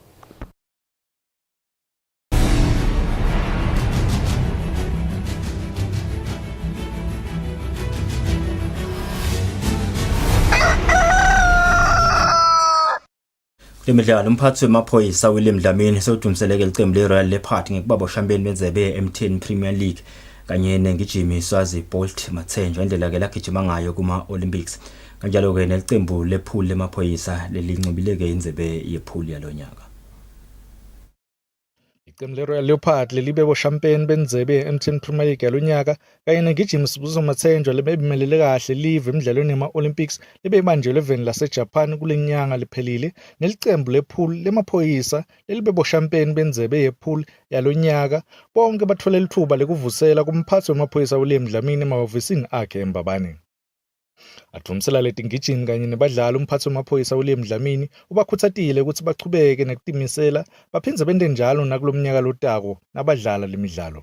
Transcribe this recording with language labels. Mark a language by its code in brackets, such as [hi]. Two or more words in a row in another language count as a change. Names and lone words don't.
[ss] Lemidlalo umphathi wemaphoyisa William Dlamini sewudumseleke licembu leRoyal Leopard ngekubaba oshambeni benzebe M10 Premier League kanye nengijimi Swazi Bolt Mathenjwa indlela ke lagijima ngayo kuma Olympics. Kanjalo ke nelicembu lepool lemaphoyisa lelincibile ke indzebe yepool yalonyaka. Iqembu le-Royal Leopard lelibe boshampiyoni bendebe ye-MTN Premier League yalonyaka kanye negijimi Sibusiso Mathenjwa libeyimelele kahle live emidlalweni yama-Olympics libeyibanjelwe eveni laseJapan kule nyanga liphelile nelicembu lepool lemaphoyisa lelibe boshampiyoni bendebe yepool yalonyaka bonke bathola lithuba lekuvusela kumphathi wamaphoyisa uLiam Dlamini emahhovisini akhe eMbabane. Athumisela leti ngijimi kanye nebadlali umphathi wamaphoyisa uLiam Dlamini ubakhuthatile ukuthi bachubeke nekutimisela baphindze bente njalo nakulomnyaka lotako nabadlala lemidlalo.